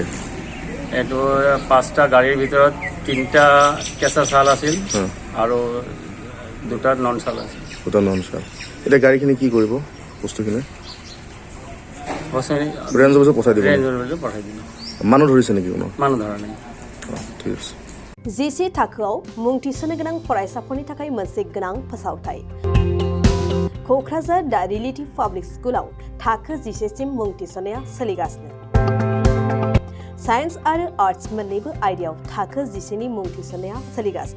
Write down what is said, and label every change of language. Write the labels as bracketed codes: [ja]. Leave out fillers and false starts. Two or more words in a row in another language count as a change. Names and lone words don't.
[as] এইটো 5টা গাড়ীৰ ভিতৰত 3টা কেঁচা চাল আছিল আৰু 2টা নন চাল আছিল। 2টা নন চাল। এতিয়া গাড়ীখিনি কি কৰিব? বস্তুখিনি ৰেঞ্জ অফিচত পঠাই দিব? পঠাই দিম। মানুহ ধৰিছে নেকি? কোনো মানুহ ধৰা নাই। ঠিক আছে। [brx] जिसे थाखोआव मुं थिसननो गोनां फरायसाफोरनि थाखाय मोनसे गोनां फोसावथाय। क'क्राझार दा रिलेटिभ पाब्लिक स्कुलाव थाखो 10सिम मुं थिसननाया सोलिगासिनो। साइन्स आरो आर्ट्स मोन्नैबो आयदायाव थाखो 10नि मुं थिसननाया सोलिगासिनो।